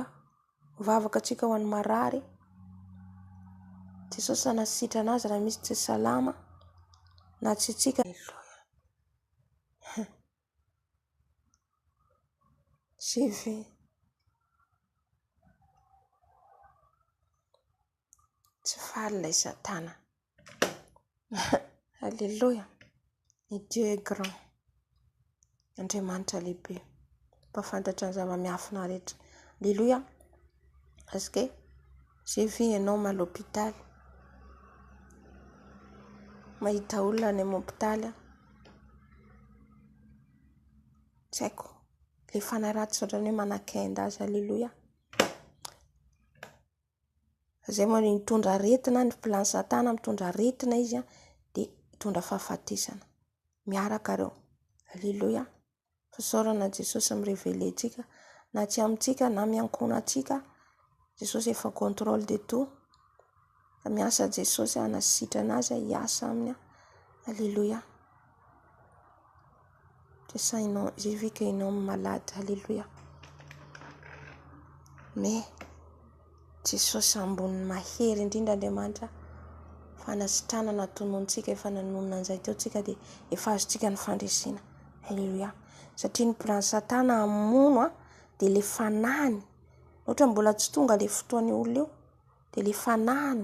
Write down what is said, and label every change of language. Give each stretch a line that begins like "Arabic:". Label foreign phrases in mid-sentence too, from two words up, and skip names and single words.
Malagasy: Vavaka tsika ho an'ny marary. Jesosy sanasitra anazy raha misy tsy salama na tsy tsika. Sivy. Tsy faly lay Satana.
French: Alléluia. Et Dieu est grand.
Malagasy: Andriamanitra lehibe. Mpafantatra ny zava-miafina rehetra. Alléluia.
French: Parce que j'ai vu un homme à l'hôpital.
Malagasy: Mahita olona any amin'ny hôpitaly. Tsy haiko. Le fanahy ratsy ohatran'ny hoe manakenda azy. Alléluia. Zay moa ny mitondra aretina, ny plan Satana mitondra aretina izy dia mitondra fahafatesana. Miaraka reo. Alléluia. Fasaorana Jesosy mirevele tsika, na tsy amintsika na miankona atsika. Jesosy efa
French: contrôle de tout.
Malagasy: Miasa Jesosy anasitra anazy, hiasa aminy. Alléluia.
French: J'ai vu qu'un homme malade.
Malagasy: Alléluia. Mais Jesosy ambony mahery indrindra Andriamanitra. Fanasitrana natonontsika, efa nanonona an'izay teo tsika dia efa azotsika ny fandresina. Alléluia. Satria ny plan Satana hamono dia le fanahiny. Ohatra mbola tsy tonga le fotoan'ny olona io dia le fanahiny.